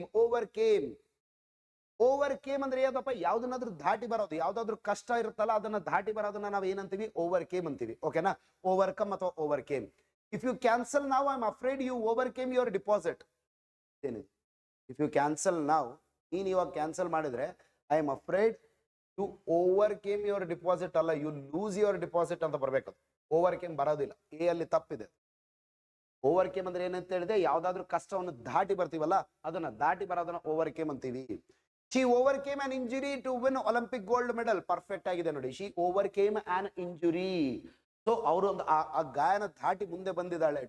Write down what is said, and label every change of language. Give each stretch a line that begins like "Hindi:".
Kannada: overcame overcame ಅಂದ್ರೆ ಯಾವ್ದಪ್ಪ? ಯಾವ್ದನ್ನಾದ್ರೂ ದಾಟಿ ಬರೋದು, ಯಾವ್ದಾದ್ರು ಕಷ್ಟ ಇರುತ್ತಲ್ಲ ಅದನ್ನ ದಾಟಿ ಬರೋದನ್ನ ನಾವು ಏನಂತೀವಿ? overcame ಅಂತೀವಿ. ಓಕೆನಾ?
English: overcome ಅಥವಾ overcame. if you cancel now, I'm afraid you overcame your deposit.
Kannada: ಏನಿದೆ?
English: if you cancel now,
Kannada: ನೀನು ಇವಾಗ ಕ್ಯಾನ್ಸಲ್ ಮಾಡಿದ್ರೆ
English: I am afraid you overcame your deposit ಅಲ್ಲ, you lose your deposit ಅಂತ ಬರ್ಬೇಕು.
Kannada: ಓವರ್ಕೇಮ್ ಬರೋದಿಲ್ಲ, ಎ ಅಲ್ಲಿ ತಪ್ಪಿದೆ. ಓವರ್ಕೇಮ್ ಅಂದ್ರೆ ಏನಂತ ಹೇಳಿದೆ? ಯಾವ್ದಾದ್ರು ಕಷ್ಟವನ್ನು ದಾಟಿ ಬರ್ತೀವಲ್ಲ ಅದನ್ನ ದಾಟಿ ಬರೋದನ್ನ ಓವರ್ಕೇಮ್ ಅಂತೀವಿ.
English: She overcame an injury to win Olympic gold medal.
Kannada: Perfect ಆಗಿದೆ ನೋಡಿ.
English: She overcame an injury.
Kannada: ಸೊ ಅವರು ಒಂದು ಆ ಗಾಯನ ದಾಟಿ ಮುಂದೆ ಬಂದಿದ್ದಾಳೆ.